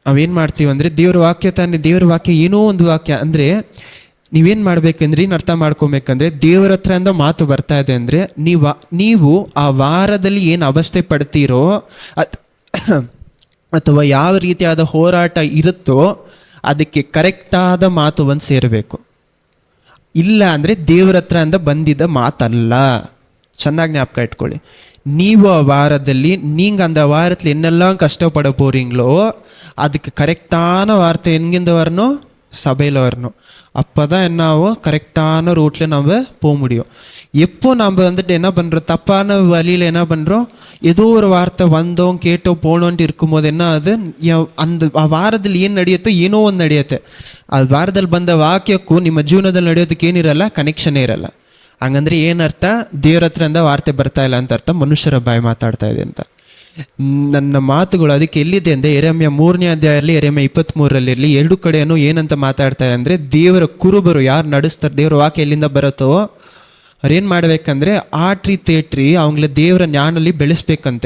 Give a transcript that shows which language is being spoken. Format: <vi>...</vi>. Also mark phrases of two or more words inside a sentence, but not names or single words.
<kn>ನಾವೇನು ಮಾಡ್ತೀವಿ ಅಂದರೆ ದೇವ್ರ ವಾಕ್ಯ ತಾನೇ, ದೇವ್ರ ವಾಕ್ಯ ಏನೋ ಒಂದು ವಾಕ್ಯ ಅಂದರೆ ನೀವೇನು ಮಾಡ್ಬೇಕಂದ್ರೆ ಇನ್ನು ಅರ್ಥ ಮಾಡ್ಕೊಬೇಕಂದ್ರೆ ದೇವರ ಹತ್ರ ಮಾತು ಬರ್ತಾ ಇದೆ ಅಂದರೆ ನೀವು ಆ ವಾರದಲ್ಲಿ ಏನು ಅವಸ್ಥೆ ಪಡ್ತೀರೋ ಅಥವಾ ಯಾವ ರೀತಿಯಾದ ಹೋರಾಟ ಇರುತ್ತೋ ಅದಕ್ಕೆ ಕರೆಕ್ಟಾದ ಮಾತು ಒಂದು ಸೇರಬೇಕು. ಇಲ್ಲ ಅಂದರೆ ದೇವರ ಹತ್ರ ಬಂದಿದ್ದ ಮಾತಲ್ಲ. ಚೆನ್ನಾಗಿ ಜ್ಞಾಪಕ ಇಟ್ಕೊಳ್ಳಿ. ನೀವು ಆ ವಾರದಲ್ಲಿ</kn> <ta>நீங்கள் அந்த வாரத்தில் என்னெல்லாம் கஷ்டப்பட போகிறீங்களோ அதுக்கு கரெக்டான வார்த்தை எங்கிருந்து வரணும்? சபையில் வரணும். அப்போ தான் என்னாகும், கரெக்டான ரூட்டில் நம்ம போக முடியும். எப்போ நம்ம வந்துட்டு என்ன பண்ணுறோம், தப்பான வழியில் என்ன பண்ணுறோம், ஏதோ ஒரு வார்த்தை வந்தோம் கேட்டோம் போனோன்ட்டு இருக்கும்போது என்ன ஆகுது, அந்த</ta> <kn>ಆ ವಾರದಲ್ಲಿ ಏನು ನಡೆಯುತ್ತೋ ಏನೋ ಒಂದು ನಡೆಯುತ್ತೆ. ಆ ವಾರದಲ್ಲಿ ಬಂದ ವಾಕ್ಯಕ್ಕೂ ನಿಮ್ಮ ಜೀವನದಲ್ಲಿ ನಡೆಯೋದಕ್ಕೆ ಏನಿರಲ್ಲ, ಕನೆಕ್ಷನೇ ಇರಲ್ಲ. ಹಂಗಂದ್ರೆ ಏನರ್ಥ, ದೇವ್ರ ಹತ್ರಿಂದ ವಾರ್ತೆ ಬರ್ತಾ ಇಲ್ಲ ಅಂತ ಅರ್ಥ, ಮನುಷ್ಯರ ಬಾಯಿ ಮಾತಾಡ್ತಾ ಇದೆ ಅಂತ. ನನ್ನ ಮಾತುಗಳು ಅದಕ್ಕೆ ಎಲ್ಲಿದೆ ಅಂದರೆ ಯೆರೆಮೀಯ 3ನೇ ಅಧ್ಯಾಯದಲ್ಲಿ ಯೆರೆಮೀಯ 23ರಲ್ಲಿರಲಿ ಎರಡು ಕಡೆಯೂ ಏನಂತ ಮಾತಾಡ್ತಾರೆ ಅಂದರೆ, ದೇವರ ಕುರುಬರು ಯಾರು ನಡೆಸ್ತಾರೆ, ದೇವರ ವಾಕ್ಯ ಎಲ್ಲಿಂದ ಬರುತ್ತೋ ಅವ್ರೇನು ಮಾಡಬೇಕಂದ್ರೆ ಆಟ್ರಿ ತೇಟ್ರಿ ಅವங்கள ದೇವರ ಜ್ಞಾನಲ್ಲಿ ಬೆಳೆಸ್ಬೇಕಂತೆ.</kn>